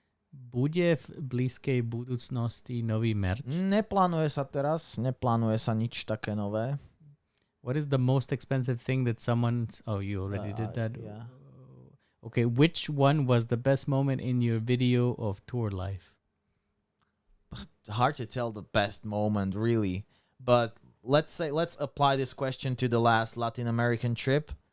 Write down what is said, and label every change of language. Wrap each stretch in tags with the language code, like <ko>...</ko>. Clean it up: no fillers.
<sk>Bude v blízkej budúcnosti nový merch? Neplánuje sa teraz, neplánuje sa nič také nové.</sk> <en>What is the most expensive thing that someone... Oh, you already did that? Yeah. Okay, which one was the best moment in your video of tour life? Hard to tell the best moment, really. But let's apply this question to the last Latin American trip.</en>